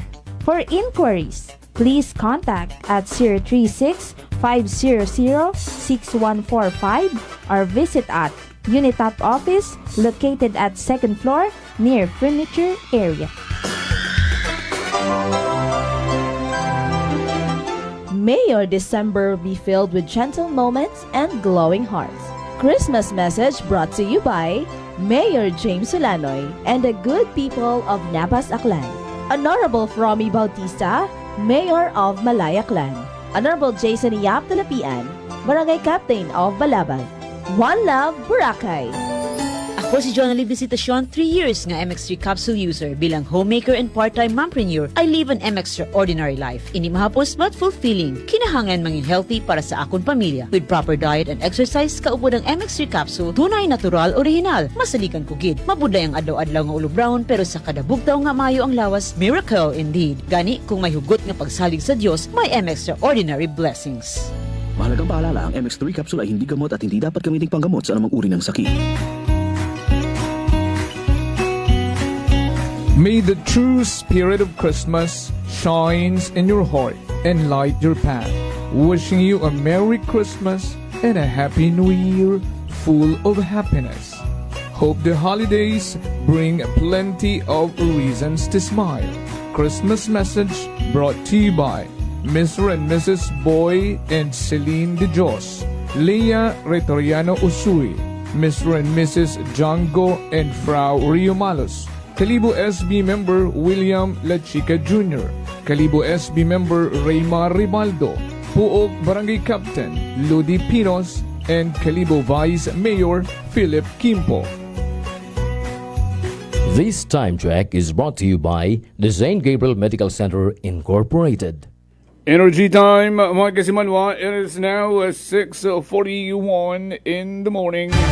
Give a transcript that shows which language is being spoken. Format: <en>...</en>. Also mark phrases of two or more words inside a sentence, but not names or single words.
<en>For inquiries, please contact at 036-500-6145 or visit at Unitop office located at 2nd floor near furniture area. May your December be filled with gentle moments and glowing hearts. Christmas message brought to you by Mayor James Solanoy and the good people of Nabas Aklan. Honorable Fromy Bautista, Mayor of Malaya Clan. Honorable Jason Yap Talapian, Barangay Captain of Balaban. One Love, Boracay.</en> <akl>Ako si Jonali Visitacion, 3 years nga MX3 capsule user.</akl> <en>Bilang homemaker and part-time mompreneur, I live an extraordinary life.</en> <akl>Ini mahapos</akl> <en>but fulfilling.</en> <akl>Kinahangan mangin healthy para sa akong pamilya.</akl> <en>With proper diet and exercise,</en> <akl>kaupod ang MX3 capsule, tunay, natural, original. Masalikan kugid. Mabuday ang adlaw-adlaw nga ulo brown, pero sa kada bugtaw nga mayo ang lawas,</akl> <en>miracle indeed.</en> <akl>Gani, kung may hugot nga pagsalig sa Dios, may</akl> <en>extraordinary blessings.</en> <tl>Mahalagang paalala, ang MX3 capsule ay hindi gamot at hindi dapat gamiting panggamot sa anumang uri ng sakit.</tl> <en>May the true spirit of Christmas shines in your heart and light your path. Wishing you a Merry Christmas and a Happy New Year full of happiness. Hope the holidays bring plenty of reasons to smile. Christmas message brought to you by Mr. and Mrs. Boy and Celine De Jos, Leia Retoriano Usui, Mr. and Mrs. Django and Frau Rio Malos, Kalibo SB member William La Chica Jr., Kalibo SB member Raymar Ribaldo, Puok Barangay Captain Ludi Pinos, and Kalibo Vice Mayor Philip Kimpo. This time check is brought to you by the St. Gabriel Medical Center Incorporated. Energy time,</en> <akl>mga kasimanwa.</akl> <en>It is now 6:41 in the morning.</en>